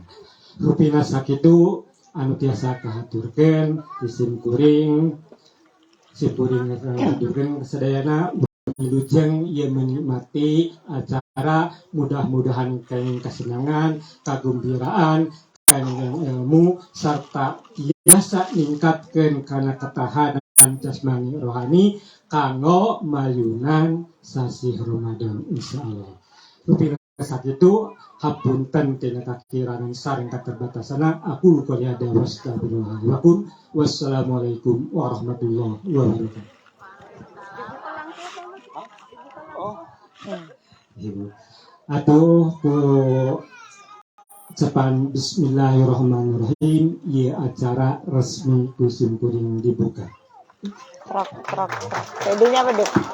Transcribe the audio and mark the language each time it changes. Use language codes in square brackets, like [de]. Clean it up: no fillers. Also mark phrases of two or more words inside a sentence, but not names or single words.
[su] Rupina sakitu anu tiasa kahaturkeun isim kuring kahaturkeun sadayana wilujeng ieu menikmati acara mudah-mudahan kenging kesenangan, kagembiraan, kenging ilmu sarta tiasa ningkatkeun kana ketahanan jasmani rohani kanggo mayunan sasi Ramadan insyaallah. Rupina sakitu hapunten tina kakiranan sareng katerbatasana [ar] أقول قولي هذا وأستغفر الله لكم والسلام عليكم ورحمة الله وبركاته. [su] Ibu atuh ku ucapan bismillahirrahmanirrahim ieu acara resmi ku simkuring dibuka. Trok. Didinya beduk.